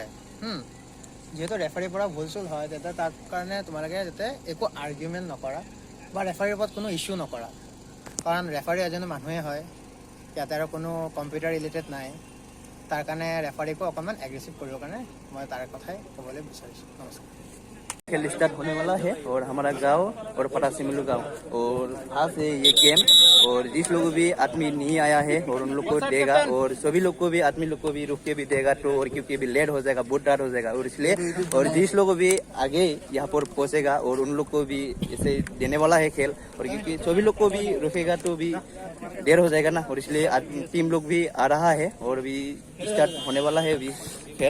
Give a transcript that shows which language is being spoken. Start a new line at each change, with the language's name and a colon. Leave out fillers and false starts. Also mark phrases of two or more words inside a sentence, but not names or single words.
Assamese: যিহেতু ৰেফাৰীৰ পৰা ভুল চুল হয়, তেতিয়া তাৰ কাৰণে তোমালোকে যাতে একো আৰ্গুমেণ্ট নকৰা বা ৰেফাৰীৰ ওপৰত কোনো ইছ্যু নকৰা, কাৰণ ৰেফাৰী এজন মানুহে হয়, ইয়াতে আৰু কোনো
English: computer related
Assamese: নাই। তাৰ কাৰণে ৰেফাৰীকো অকণমান এগ্ৰেছিভ কৰিবৰ কাৰণে মই তাৰ কথাই ক'বলৈ বিচাৰিছোঁ। নমস্কাৰ।
Hindi: खेल स्टार्ट होने वाला है और हमारा गांव और पटासीमिलू गांव और आज से ये गेम, और जिस लोग भी आदमी नहीं आया है और उन लोग को देगा, और सभी लोग को भी आदमी लोग को भी रुक के भी देगा, तो और क्योंकि अभी लेट हो जाएगा, बहुत रात हो जाएगा, और इसलिए और जिस लोग भी आगे यहाँ पर पहुँचेगा और उन लोग को भी ऐसे देने वाला है खेल, और क्योंकि सभी लोग को भी रुकेगा तो भी देर हो जाएगा ना, और इसलिए टीम लोग भी आ रहा है और अभी स्टार्ट होने वाला है अभी खेल।